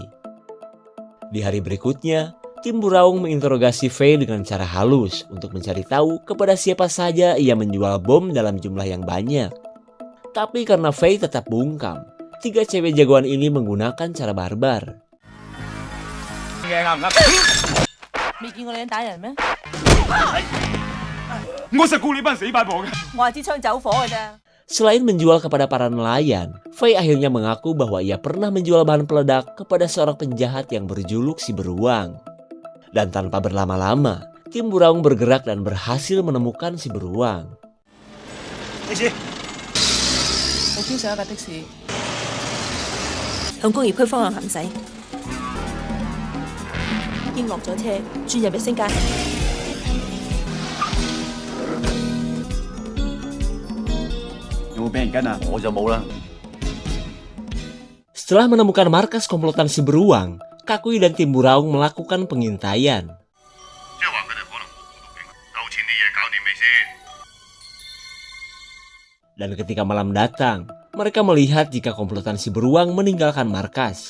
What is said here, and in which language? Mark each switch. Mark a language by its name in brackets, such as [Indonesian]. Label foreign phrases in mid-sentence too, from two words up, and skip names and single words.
[Indonesian] Di hari berikutnya, tim Buraung menginterogasi Fei dengan cara halus untuk mencari tahu kepada siapa saja ia menjual bom dalam jumlah yang banyak. Tapi karena Fei tetap bungkam, 3 cewek jagoan ini menggunakan cara barbar. [Cantonese] 未見過你打人咩？我實顧你班死八婆嘅。我係支槍走火嘅啫。 [Indonesian] Selain menjual kepada para nelayan, Fei akhirnya mengaku bahwa ia pernah menjual bahan peledak kepada seorang penjahat yang berjuluk si beruang. Dan tanpa berlama-lama, tim Buraung bergerak dan berhasil menemukan si beruang. [Cantonese] 我經上一架的士，向工業區方向行駛，已經落咗車，轉入日星街。有冇俾人跟啊？我就冇啦。 [Indonesian] Setelah menemukan markas komplotan si beruang, Kakui dan tim Buraung melakukan pengintaian. Dan ketika malam datang, mereka melihat jika komplotan si beruang meninggalkan markas.